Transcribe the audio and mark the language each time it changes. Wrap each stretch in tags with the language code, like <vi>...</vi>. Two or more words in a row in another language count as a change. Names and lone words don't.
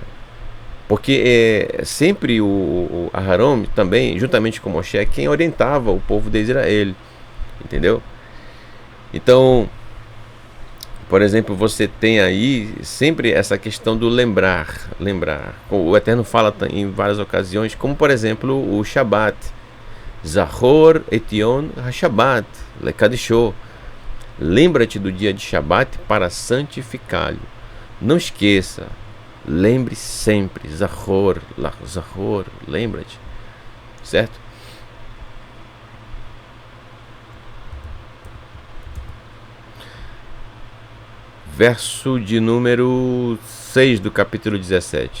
<pt>Porque sempre o Aharon também, juntamente com Moshe, quem orientava o povo de Israel, entendeu? Então, Por exemplo, você tem aí sempre essa questão do lembrar. O Eterno fala em várias ocasiões, como por exemplo o Shabat.</pt> <he>זכור את יום השבת לקדשו.</he> <pt>Lembra-te do dia de Shabat para santificá-lo. Não esqueça. Lembre sempre. Zahor, lembra-te. Certo? Verso de número 6 do capítulo 17.</pt>